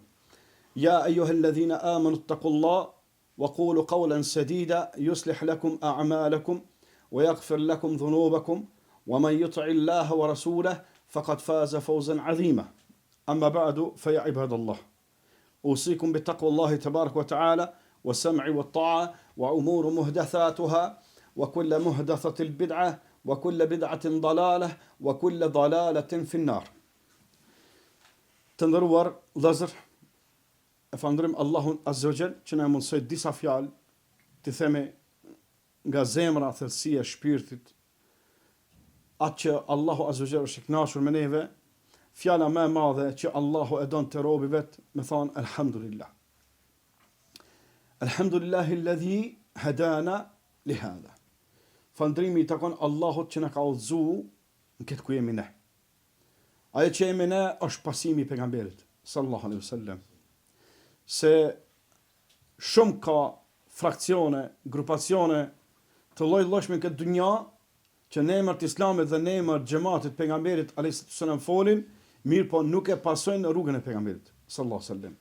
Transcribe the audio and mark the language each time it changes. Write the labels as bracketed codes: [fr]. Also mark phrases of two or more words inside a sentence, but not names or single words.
[ar] يا أيها الذين آمنوا اتقوا الله وقولوا قولا سديدا يصلح لكم أعمالكم ويغفر لكم ذنوبكم ومن يطع الله ورسوله فقد فاز فوزا عظيما. أما بعد فيا عباد الله أوصيكم بتقوى الله تبارك وتعالى والسمع والطاعة وأمور محدثاتها وكل محدثة البدعة وكل بدعة ضلالة وكل ضلالة في النار. [sq] Të لازر falënderojmë Allahun [ar] عز وجل [sq] që na mundsoi disa fjalë të themi nga zemra, thellësia e shpirtit, atë që Allahu [ar] عز وجل [sq] është i kënaqur me neve, fjala më e madhe që Allahu e don te robi vet, me thon alhamdulillah. [ar] الحمد لله الذي هدانا لهذا. [sq] Falëndrimi i takon Allahut që na ka udhëzuar në këtë ku jemi ne. Ajo që jemi ne është pasimi i pejgamberit [ar] صلى الله عليه وسلم. [sq] Se shumë ka fraksione, grupacione të lloj-llojshme në këtë dunja që në emër të Islamit dhe në emër xhamatit pejgamberit [ar] عليه السلام [sq] folin, mirë po nuk e pasojnë rrugën e pejgamberit [ar] صلى الله عليه وسلم.